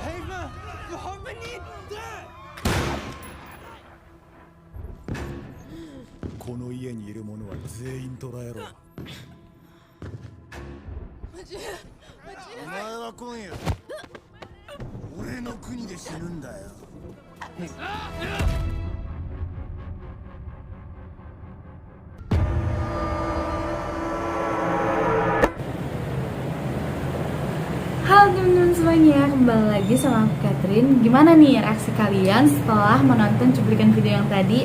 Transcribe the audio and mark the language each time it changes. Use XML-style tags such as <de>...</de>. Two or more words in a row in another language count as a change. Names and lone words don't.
<ja>この家にいる者は全員捕らえろ。お前は今夜俺の国で死ぬんだよ。</ja> <id>Halo teman-teman semuanya, kembali lagi sama aku Catherine. Gimana nih reaksi kalian setelah menonton cuplikan video yang tadi?</id>